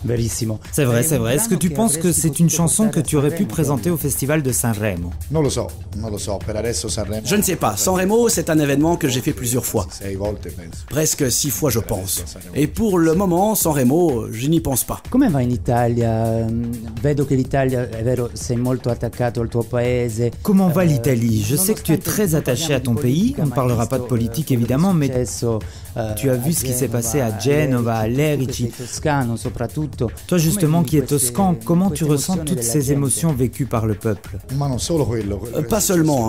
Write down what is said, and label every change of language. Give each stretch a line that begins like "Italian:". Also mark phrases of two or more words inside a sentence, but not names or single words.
French: Bellissimo. C'est vrai, c'est vrai. Est-ce que tu penses que c'est une chanson que tu aurais pu présenter au festival de Sanremo? Je ne sais pas. Sanremo, c'est un événement que j'ai fait plusieurs fois. Presque 6 fois, je pense. Et pour le moment, Sanremo, je n'y pense pas.
Italian: Come va in Italia? Vedo che l'Italia, è vero, sei molto attaccato al tuo paese.
French: Comment va l'Italie? Je sais que tu es très attaché à ton pays. On ne parlera pas de politique évidemment, mais tu as vu ce qui s'est passé à Genova, à Lerici. Toi justement qui es toscan, comment tu ressens toutes ces émotions vécues par le peuple? Pas seulement.